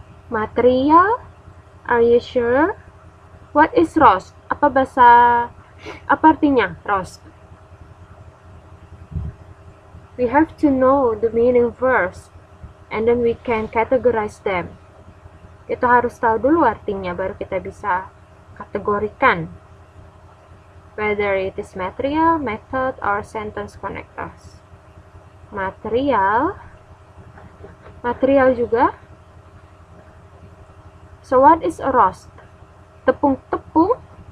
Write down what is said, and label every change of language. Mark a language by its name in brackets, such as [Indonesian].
[English] Material. Are you sure? What is roast? [Indonesian] apa artinya roast? [English] We have to know the meaning first, and then we can categorize them. [Indonesian] Kita harus tahu dulu artinya, baru kita bisa kategorikan. [English] Whether it is material, method, or sentence connectors. [Indonesian] Material juga. [English] So what is a roast? [Indonesian] Tepung-tepung.